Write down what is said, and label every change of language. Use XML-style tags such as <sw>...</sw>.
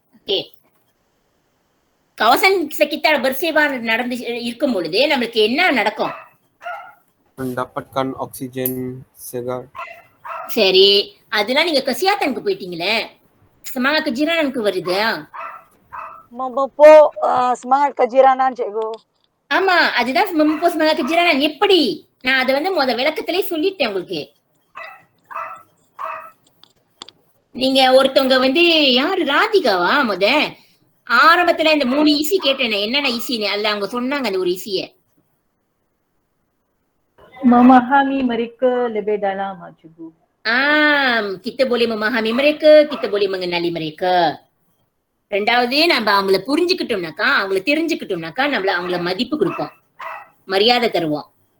<ta>Okay,</ta> <ms>kawasan sekitar bersih</ms> <ta>நடந்து இருக்கும் பொழுது நம்மளுக்கு என்ன நடக்கும்?</ta> <ms>mendapatkan oksigen segar.</ms> <ta>சரி, அதெல்லாம் நீங்க kesihatan போயிட்டீங்களே,</ta> <ms>semangat kejiranan</ms> <ta>வருது.</ta> <ms>Memupuk semangat kejiranan cikgu.</ms> <ta>ஆமா, அதுதான்</ta> <ms>memupuk semangat kejiranan.</ms> <ta>எப்படி? நான் அதை வந்து விளக்கத்திலே சொல்லிட்டேன் உங்களுக்கு. நீங்க ஒருத்தவங்க வந்து யாரு, ராதிகாவா? ஆரம்பத்துல இந்த 3 ஈசி கேட்டேன், என்னென்ன ஈசின்னு. அதுல அவங்க சொன்னாங்க அந்த ஒரு ஈசிய.</ta> <ms>Memahami mereka lebih dalam cikgu. Kita boleh memahami mereka, kita boleh mengenali mereka.</ms> <ta>ரெண்டாவது, நம்ம அவங்கள புரிஞ்சுக்கிட்டோம்னாக்கா, அவங்கள தெரிஞ்சுக்கிட்டோம்னாக்கா நம்மள அவங்கள மதிப்பு கொடுப்போம், மரியாதை தருவோம்.</ta>